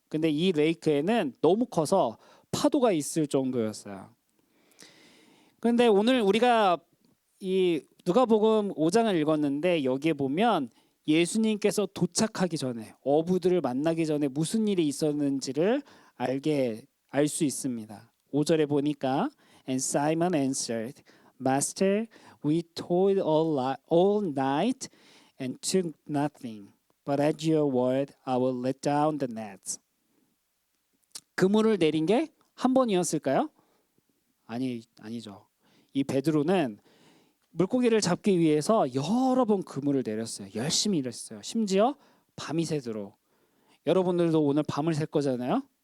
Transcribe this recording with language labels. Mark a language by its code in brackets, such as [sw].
[ko] 근데 이 레이크에는 너무 커서 파도가 있을 정도였어요. 그런데 오늘 우리가 이 누가복음 5장을 읽었는데 여기에 보면 예수님께서 도착하기 전에 어부들을 만나기 전에 무슨 일이 있었는지를 알 수 있습니다. 5절에 보니까 [en] And Simon answered, Master, we toiled all night and took nothing. But at your word, I will let down the nets. [ko] 그물을 내린 게 한 번이었을까요? 아니죠. 이 베드로는 물고기를 잡기 위해서 여러 번 그물을 내렸어요. 열심히 일했어요. 심지어 밤이 새도록. 여러분들도 오늘 밤을 샐 거잖아요.